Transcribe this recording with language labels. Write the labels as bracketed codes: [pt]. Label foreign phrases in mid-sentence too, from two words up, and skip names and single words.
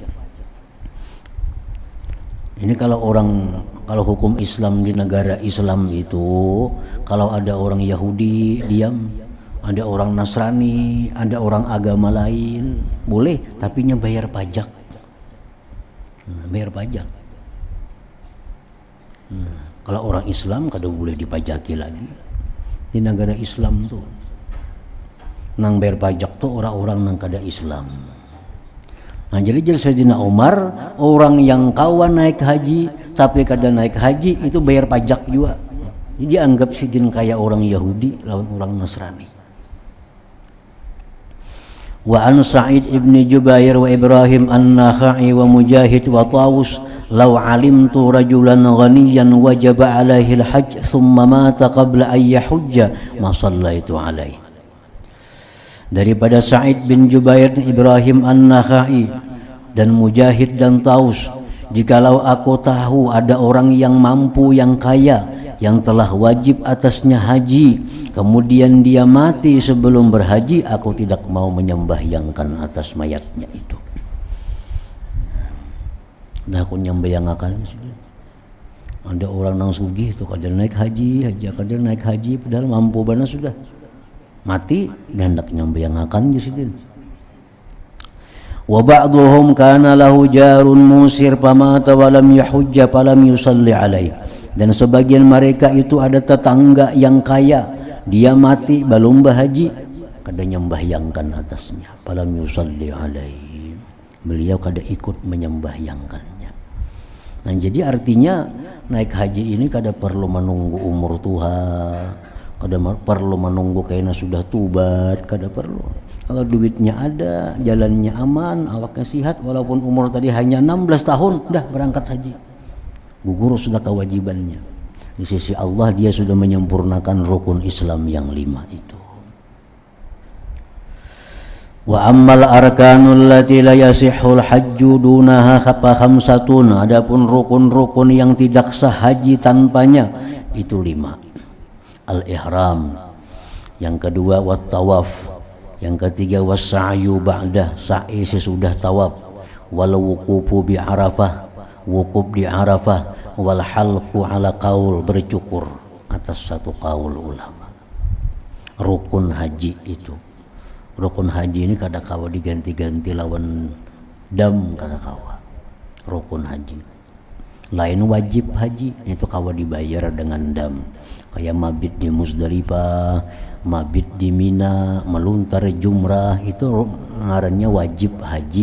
[bjn] Ini kalau hukum Islam di negara Islam itu, kalau ada orang Yahudi diam, ada orang Nasrani, ada orang agama lain, boleh, tapi bayar pajak. Bayar pajak. Kalau orang Islam kada boleh dipajaki lagi. Di negara Islam tuh nang bayar pajak tuh orang-orang nang kada Islam. Nah, jadi Sayyidina Umar, orang yang kawan naik haji tapi kada naik haji itu bayar pajak juga. Jadi anggap sidin kayak orang Yahudi lawan orang Nasrani. [ar] وعن سعيد بن جبير وإبراهيم النخعي ومجاهد وطاوس لو علمت رجلا غنيا وجب عليه الحج ثم مات قبل أن يحج ما صليت عليه. [id] Daripada Sa'id bin Jubair, Ibrahim an-Nakha'i dan Mujahid dan Taus, jikalau aku tahu ada orang yang mampu, yang kaya, yang telah wajib atasnya haji, kemudian dia mati sebelum berhaji, aku tidak mau menyembahyangkan atas mayatnya itu. [bjn] Nah, aku nyembahyangkan ada orang nang sugih itu kada naik haji, kada naik haji padahal mampu bana sudah. Mati dan hendak nyembayangakan jisidin. [ar] وبعضهم كان له جار موسر فمات ولم يحج فلم يصل عليه. [id] Dan sebagian mereka itu ada tetangga yang kaya, dia mati belum berhaji, kada nyembahyangkan atasnya, [ar] فلم يصل عليه. [bjn] Beliau kada ikut menyembahyangkannya. Nah, jadi artinya naik haji ini kada perlu menunggu umur tua. Kada perlu menunggu kayaknya sudah tubat, kada perlu. Kalau duitnya ada, jalannya aman, awaknya sihat, walaupun umur tadi hanya 16 tahun, dah berangkat haji. Gugur sudah kewajibannya. [id] Di sisi Allah dia sudah menyempurnakan rukun Islam yang 5 itu. [ar] وأما الأركان التي لا يصح الحج دونها خمسة. [id] Adapun rukun-rukun yang tidak sah haji tanpanya itu 5. Al-ihram, yang kedua [ar] والطواف, [id] yang ketiga [ar] والسعي بعده, [id] sa'i sesudah tawaf, [ar] والوقوف بعرفة, [id] wukuf di Arafah, [ar] والحلق على قول, [id] bercukur atas satu qaul ulama. [bjn] Rukun haji itu, rukun haji ini kada kawa diganti-ganti lawan dam, kada kawa. Rukun haji lain wajib haji itu kawa dibayar dengan dam, kayak mabit di Muzdalifah, mabit di Mina, meluntar jumrah, itu ngarannya wajib haji.